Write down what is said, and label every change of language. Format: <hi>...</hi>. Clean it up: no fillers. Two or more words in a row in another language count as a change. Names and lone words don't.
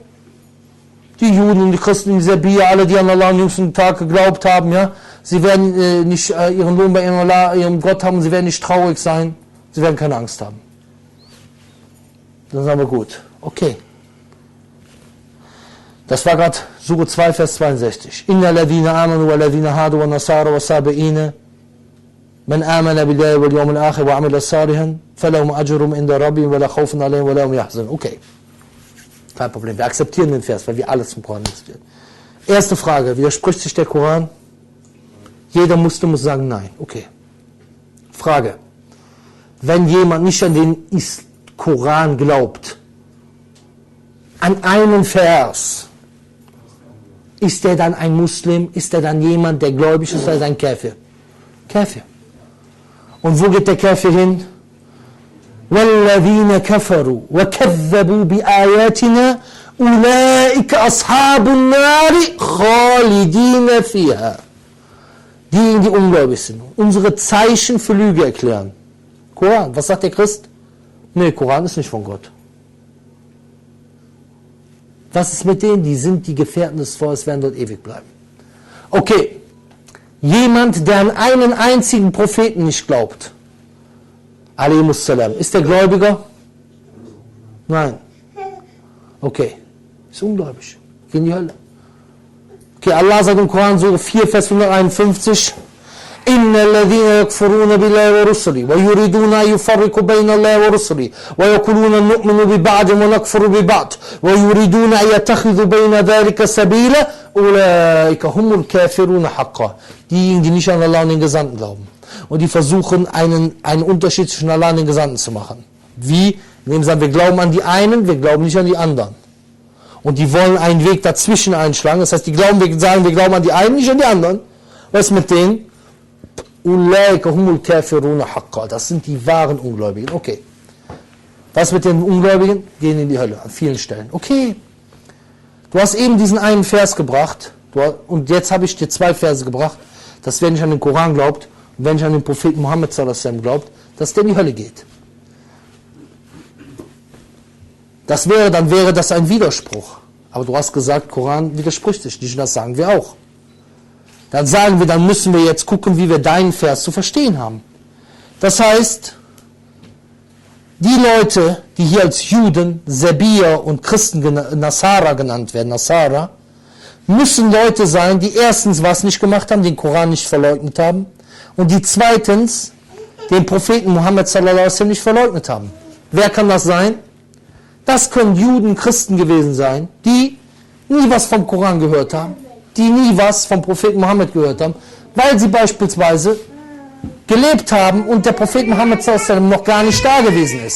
<de>Die Juden und die Christen in Serbia, alle, die an Allah am jüngsten Tag geglaubt haben, ja, sie werden nicht ihren Lohn bei Allah, ihrem Gott haben, sie werden nicht traurig sein, sie werden keine Angst haben. Dann sagen wir gut, okay. Das war gerade Sure 2, Vers 62.</de> <ar>إن الذين آمنوا والذين هادوا والنصارى والصابئين من آمن بالله واليوم الآخر وعمل صالحا فلهم أجرهم عند ربهم ولا خوف عليهم ولا هم يحزنون.</ar> <de>Okay. Kein Problem, wir akzeptieren den Vers, weil wir alles zum Koran akzeptieren. Erste Frage, widerspricht sich der Koran? Jeder Muslim muss sagen nein. Okay. Frage. Wenn jemand nicht an den Koran glaubt, an einen Vers, ist der dann ein Muslim? Ist der dann jemand, der gläubig ist, oder ist er ein Kafir? Kafir. Und wo geht der Kafir hin?</de> <ar>وَالَّذِينَ كَفَرُوا وَكَذَّبُوا بِآيَاتِنَا أُولَٰئِكَ أَصْحَابُ النَّارِ خَالِدِينَ فِيهَا.</ar> <de>Diejenigen, die ungläubig sind, unsere Zeichen für Lüge erklären. Koran, was sagt der Christ? Nee, Koran ist nicht von Gott. Was ist mit denen? Die sind die Gefährten des Feuers, werden dort ewig bleiben. Okay, jemand, der an einen einzigen Propheten nicht glaubt, alaihimussalam, ist der Gläubiger? Nein. Okay, ist ungläubig, geht in die Hölle. Okay, Allah sagt im Koran, Surah 4, Vers 151,</de> <ar>إن الذين يكفرون بالله ورسله ويريدون أن يفرقوا بين الله ورسله ويقولون نؤمن ببعض ونكفر ببعض ويريدون أن يتخذوا بين ذلك سبيلا أولئك هم الكافرون حقا.</ar> <de>Diejenigen, die nicht an Allah und den Gesandten glauben und die versuchen, einen Unterschied zwischen Allah und den Gesandten zu machen. Wie? Indem sie sagen, wir glauben an die einen, wir glauben nicht an die anderen. Und die wollen einen Weg dazwischen einschlagen. Das heißt, die sagen, wir glauben an die einen, nicht an die anderen. Was ist mit denen? Das sind die wahren Ungläubigen. Okay. Was mit den Ungläubigen? Gehen in die Hölle an vielen Stellen. Okay. Du hast eben diesen einen Vers gebracht und jetzt habe ich dir 2 Verse gebracht, dass wer nicht an den Koran glaubt und wer nicht an den Propheten Muhammad</de> <ar>صلى الله عليه وسلم</ar> <de>glaubt, dass der in die Hölle geht. Dann wäre das ein Widerspruch. Aber du hast gesagt, Koran widerspricht sich nicht und das sagen wir auch. Dann sagen wir, dann müssen wir jetzt gucken, wie wir deinen Vers zu verstehen haben. Das heißt, die Leute, die hier als Juden, Sabir und Christen, Nasara genannt werden, Nasara, müssen Leute sein, die erstens was nicht gemacht haben, den Koran nicht verleugnet haben und die zweitens den Propheten Muhammad</de> <ar>صلى الله عليه وسلم</ar> <de>nicht verleugnet haben. Wer kann das sein? Das können Juden, Christen gewesen sein, die nie was vom Koran gehört haben, die nie was vom Propheten Mohammed gehört haben, weil sie beispielsweise gelebt haben und der Prophet Muhammad</de> <ar>صلى الله عليه وسلم</ar> <de>noch gar nicht da gewesen ist.</de>